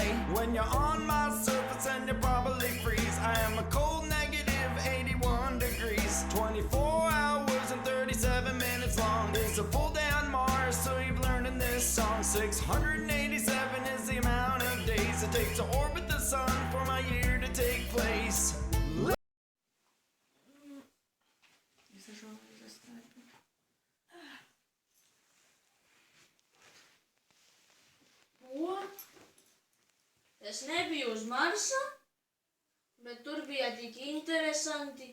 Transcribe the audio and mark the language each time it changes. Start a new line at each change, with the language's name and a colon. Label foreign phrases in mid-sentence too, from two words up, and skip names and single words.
English: When you're on my surface and you probably freeze, I am a cold negative 81 degrees. 24 hours and 37 minutes long is a full day on Mars, so you've learned in this song. 687 is the amount of days it takes to orbit the sun for my year to take place.
Latvian: Ko? Es nebiju uz Marsa, bet tur bija tik interesanti.